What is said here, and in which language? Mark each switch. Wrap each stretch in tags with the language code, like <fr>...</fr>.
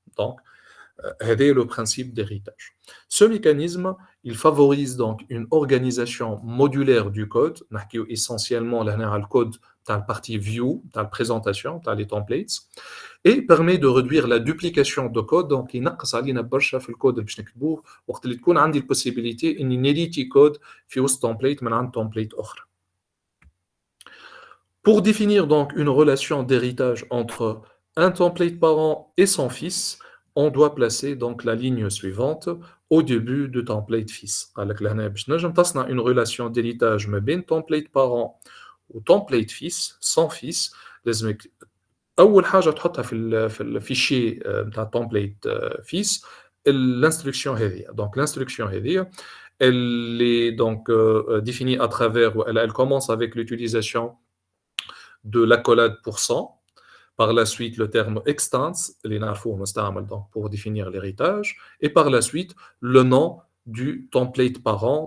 <fr>Donc, c'est le principe d'héritage. Ce mécanisme, il favorise donc une organisation modulaire du code, essentiellement le code dans la partie view, dans la présentation, dans les templates, et permet de réduire la duplication de code. Donc, il</fr> <ar>نقص علينا برشا في الكود باش نكتبوه وقت اللي تكون عندي البوسيبيليتي اني نيريتي كود في وسط template من عند template اخرى.</ar> <fr>Pour définir donc une relation d'héritage entre un template parent et son fils, on doit placer donc la ligne suivante au début de template fils.</fr> <ar>قال لك لهنا باش نجم تصنع</ar> <fr>une relation d'héritage</fr> <ar>ما بين template parent و template fils sans fils لازمك اول حاجه تحطها في الفيشي نتاع template fils l'instruction هذه.</ar> <fr>Donc l'instruction هذه elle est donc définie à travers elle commence avec l'utilisation de l'accolade %. Par la suite, le terme extends, donc pour définir l'héritage, et par la suite, le nom du template parent.</fr>